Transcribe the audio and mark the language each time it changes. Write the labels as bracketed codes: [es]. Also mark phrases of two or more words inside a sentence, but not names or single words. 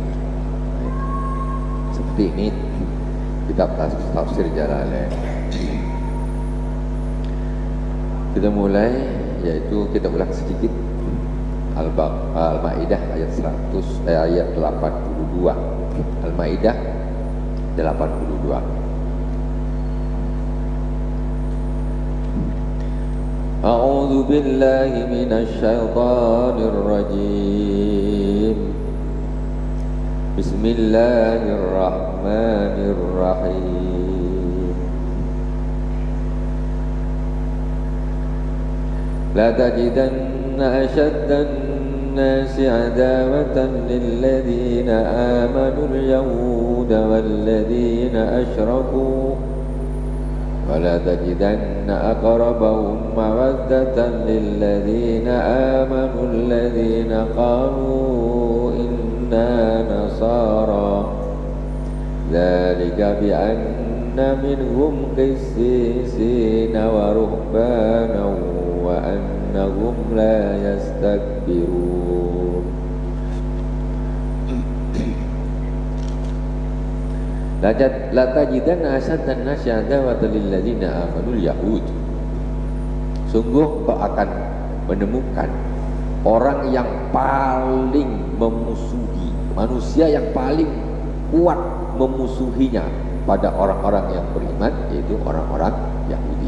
[id] Seperti ini kitab tafsir Jalalain. Kita mulai, yaitu kita ulang sedikit Al-Maidah ayat 82. Al-Maidah 82. [ar] أعوذ بالله من الشيطان الرجيم. بسم الله الرحمن الرحيم. لتجدن أشد الناس عداوة للذين آمنوا اليهود والذين أشركوا ولا تجدن أقربهم مودة للذين آمنوا الذين قالوا إنا نصارى ذلك بأن منهم قسيسين ورهبانا وأنهم لا يستكبرون لتجدن أشد الناس عداوة للذين آمنوا اليهود. [id] Sungguh kau akan menemukan orang yang paling memusuhi, manusia yang paling kuat memusuhinya pada orang-orang yang beriman, yaitu orang-orang Yahudi.